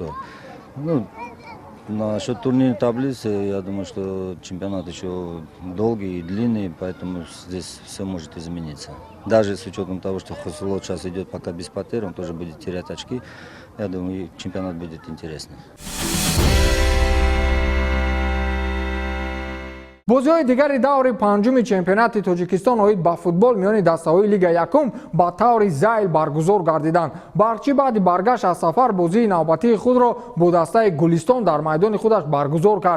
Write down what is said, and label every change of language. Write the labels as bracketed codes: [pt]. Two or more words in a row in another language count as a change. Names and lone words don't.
[ru] Ну, насчет турнирной таблицы, я думаю, что чемпионат еще долгий и длинный, поэтому здесь все может измениться. Даже с учетом того, что Хасилот сейчас идет пока без потерь, он тоже будет терять очки. Я думаю, чемпионат будет интересный. [tg] бозиҳои дигари даври панҷуми чемпионати тоҷикистон оид ба футбол миёни дастаҳои лигаи якум ба таври зайл баргузор гардиданд. барчи баъди баргашт аз сафар бозии навбатии худро бо дастаи гулистон дар майдони худаш баргузор кард.